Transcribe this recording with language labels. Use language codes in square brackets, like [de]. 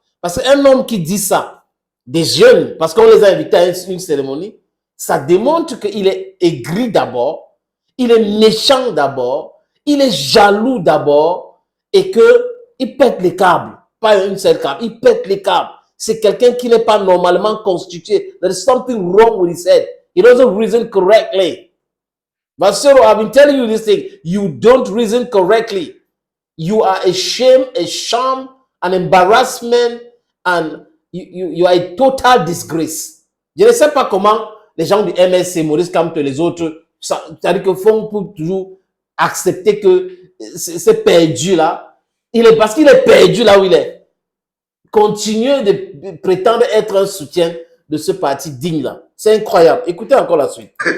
[fr] Parce qu'un homme qui dit ça, des jeunes, parce qu'on les a invités à une cérémonie, ça démontre qu'il est aigri d'abord, il est méchant d'abord, il est jaloux d'abord, et qu'il pète les câbles. Pas une seule câble, il pète les câbles. C'est quelqu'un qui n'est pas normalement constitué. [en] There is something wrong with his head. He doesn't reason correctly. Vasero, I've been telling you this thing. You don't reason correctly. You are a shame, a shame, an embarrassment, and you are a total disgrace. [fr] Je ne sais pas comment les gens du MSC, Maurice Kamto et les autres, c'est-à-dire que font pour toujours accepter que c'est perdu là. Parce qu'il est perdu là où il est. Continuez de prétendre être un soutien de ce parti digne là. C'est incroyable. Écoutez encore la suite.